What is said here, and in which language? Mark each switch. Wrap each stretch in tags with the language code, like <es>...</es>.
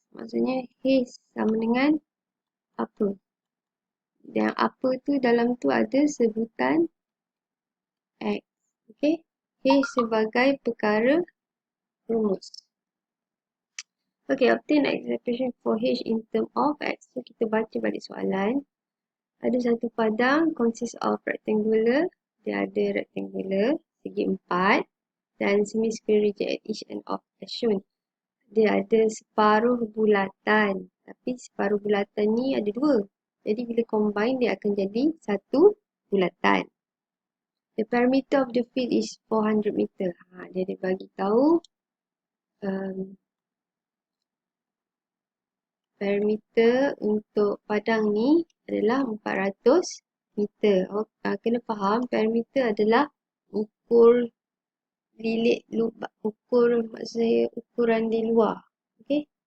<ms>Maksudnya H sama dengan apa? Dan apa tu dalam tu ada sebutan X. Okay. H sebagai perkara rumus.</ms> <en>Okay, obtain expression for H in term of X.</en> <ms>So kita baca balik soalan. Ada satu padang</ms> <en>consist of rectangular.</en> <ms>Dia ada rectangular segi 4 dan</ms> <en>semicircular region at each end of as shown.</en> <ms>Dia ada separuh bulatan. Tapi separuh bulatan ni ada dua. Jadi bila combine dia akan jadi satu bulatan.</ms> <en>The perimeter of the field is 400 meter.</en> <ms>Dia ada bagi tahu perimeter untuk padang ni adalah 400 meter. Kena faham perimeter adalah ukur lilit ukur maksud saya ukuran di luar. Okey.</ms>